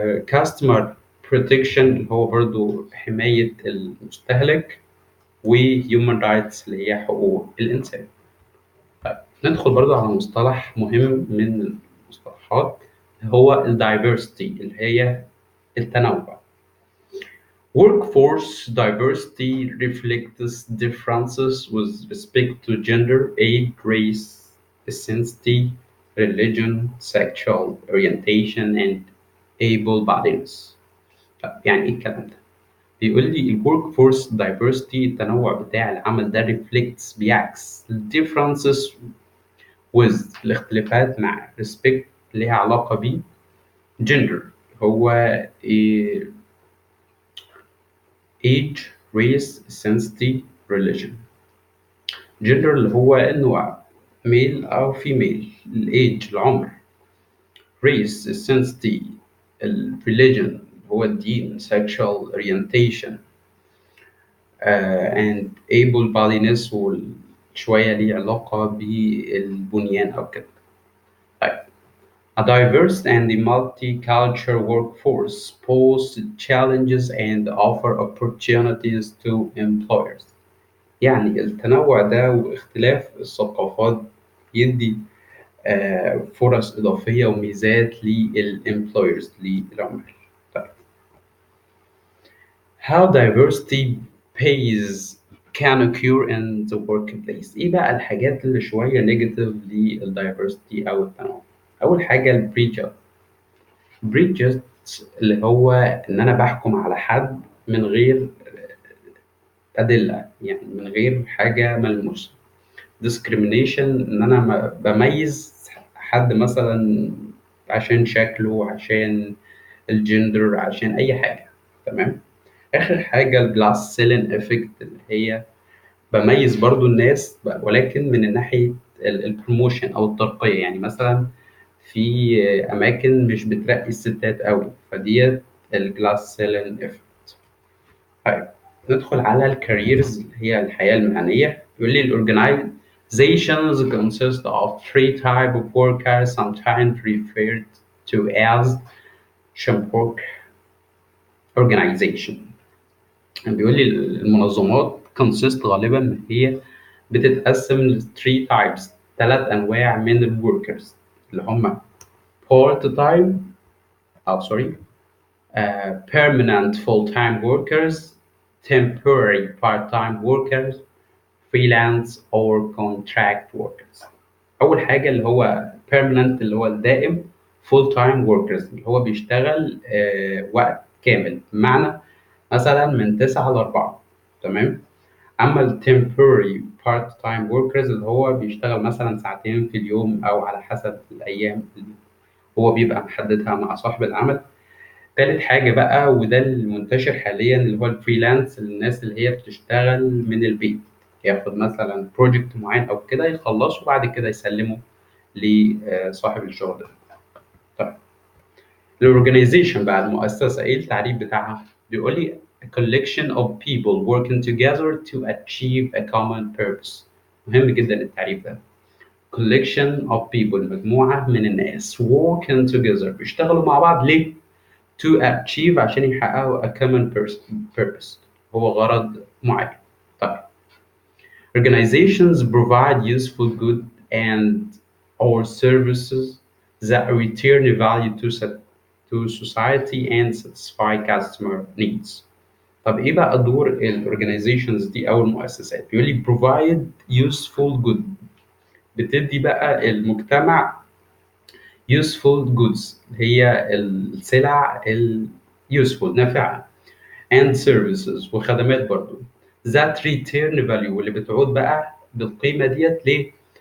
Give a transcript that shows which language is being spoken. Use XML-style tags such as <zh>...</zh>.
<en>customer protection</en> <ar>اللي هو برضو حماية المستهلك. و</ar> <en>human rights</en> <ar>اللي هي حقوق الإنسان. ندخل برضو على مصطلح مهم من المصطلحات هو ال diversity اللي هي التنوع.</ar> <en>Workforce diversity reflects differences with respect to gender, age, race, ethnicity, religion, sexual orientation, and able-bodiedness.</en> <ar>طب يعني إيه الكلام ده؟ بيقول لي ال</ar> <en>workforce diversity،</en> <ar>التنوع بتاع العمل ده</ar> <en>reflects،</en> <ar>بيعكس ال</ar> <en>differences with،</en> <ar>الاختلافات مع</ar> <en>respect،</en> <ar>ليها علاقة ب gender، هو إيه،</ar> <en>age، race، ethnicity، religion.</en> <ar>gender اللي هو النوع، male أو female، الage العمر، race ethnicity، religion هو الدين،</ar> <en>sexual orientation، and able bodiness،</en> <ar>وشوية ليه علاقة بالبنيان أو كده.</ar> <en>طيب a diverse and multicultural workforce pose challenges and offer opportunities to employers.</en> <ar>يعني التنوع ده واختلاف الثقافات يدي فرص إضافية وميزات للإمبلويرز، للعمال.</ar> <en>طيب how diversity pays can occur in the workplace.</en> <ar>إيه بقى الحاجات اللي شوية نيجاتيف للدايفرستي أو التنوع؟ أول حاجة البريجر، بريجر اللي هو إن أنا بحكم على حد من غير أدلة، يعني من غير حاجة ملموسة. discrimination، ان انا بميز حد مثلا عشان شكله، عشان الجندر، عشان اي حاجه. تمام. اخر حاجه الجلاس سيلين افكت، اللي هي بميز برضو الناس ولكن من ناحيه البروموشن او الترقيه. يعني مثلا في اماكن مش بترقي الستات قوي، فديت الجلاس سيلين افكت. طيب ندخل على الكاريرز اللي هي الحياة المهنية. يقول لي</ar> <en>organizations consist of three type of workers sometimes referred to as Schemberg organization.</en> <ar>بيقول لي المنظمات</ar> <en>consist</en> <ar>غالبا هي بتتقسم ل</ar> <en>three types،</en> <ar>ثلاث أنواع من الوركرز اللي هم</ar> <en>part time أو sorry permanent full-time workers, temporary part-time workers, freelance or contract workers.</en> <ar>أول حاجة اللي هو permanent اللي هو الدائم، full-time workers اللي هو بيشتغل وقت كامل، بمعنى مثلا من 9 ل 4. تمام. أما ال temporary part-time workers اللي هو بيشتغل مثلا ساعتين في اليوم أو على حسب الأيام اللي هو بيبقى محددها مع صاحب العمل. تالت حاجة بقى وده المنتشر حاليا اللي هو الفريلانس، الناس اللي هي بتشتغل من البيت، ياخد مثلا بروجكت معين أو كده يخلصه وبعد كده يسلمه لصاحب الشغل ده. طيب الأورجنايزيشن بقى، المؤسسة، إيه التعريف بتاعها؟ بيقول لي</ar> <en>a collection of people working together to achieve a common purpose.</en> <ar>مهم جدا التعريف ده.</ar> <en>collection of people،</en> <ar>مجموعة من الناس</ar> <en>working together،</en> <ar>بيشتغلوا مع بعض ليه؟</ar> <en>to achieve،</en> <ar>عشان يحققوا</ar> <en>a common purpose،</en> <ar>هو غرض معين.</ar> <en>طيب organizations provide useful goods and or services that return value to society and satisfy customer needs.</en> <ar>طب ايه بقى دور الاورجنايزيشنز دي او المؤسسات؟ بيقول لي</ar> <en>provide useful good،</en> <ar>بتدي بقى المجتمع</ar> <en>useful goods،</en> <ar>هي السلع useful نافعة،</ar> <en>and services،</en> <ar>وخدمات برضو</ar> <en>that return value،</en> <ar>واللي بتعود بقى بالقيمة ديت ليه؟</ar>